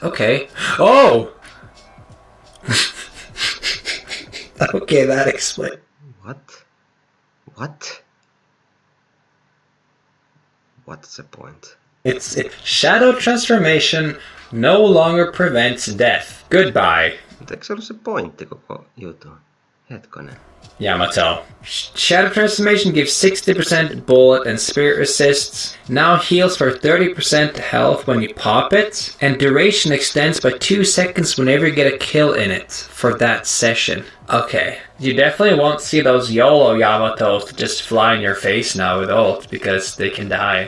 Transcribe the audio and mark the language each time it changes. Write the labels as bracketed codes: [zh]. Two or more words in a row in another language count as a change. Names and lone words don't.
[en] Okay. Oh! Okay, that explains. What? What's the point? Shadow Transformation no longer prevents death. Goodbye. [fi] Mutta eikö se ollut se pointti koko juttu? Hetkonen. [en] Yamato. Shadow Transformation gives 60% bullet and spirit resists. Now heals for 30% health when you pop it. And duration extends by 2 seconds whenever you get a kill in it for that session. Okay. You definitely won't see those YOLO Yamatos just fly in your face now with ult because they can die.